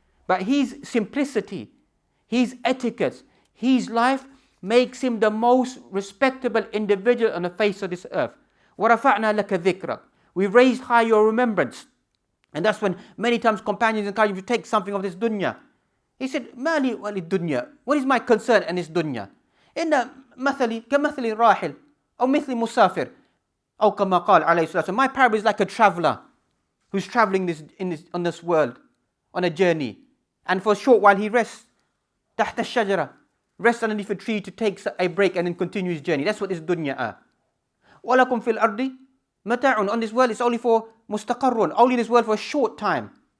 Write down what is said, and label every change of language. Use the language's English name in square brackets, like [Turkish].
[English] But his simplicity, his etiquette, his life makes him the most respectable individual on the face of this earth. [Arabic] وَرَفَعْنَا لَكَ ذِكْرَكَ. [English] We raised high your remembrance. And that's when many times companions encourage him to take something of this dunya. He said, Mali wali dunya. What is my concern in this dunya? [Arabic] إن مثلي كمثل راحل أو مثل مسافر أو كما قال عليه الصلاة والسلام. [English] My parable is like a traveler who's traveling on this world on a journey, and for a short while he rests [Arabic] تحت الشجرة, [English] rests underneath a tree to take a break and then continue his journey. That's what this dunya are. [Arabic] وَلَكُمْ فِي الْأَرْضِ مَتَاعٌ. [English] On this world it's only for مُسْتَقَرٌ, only this world for a short time.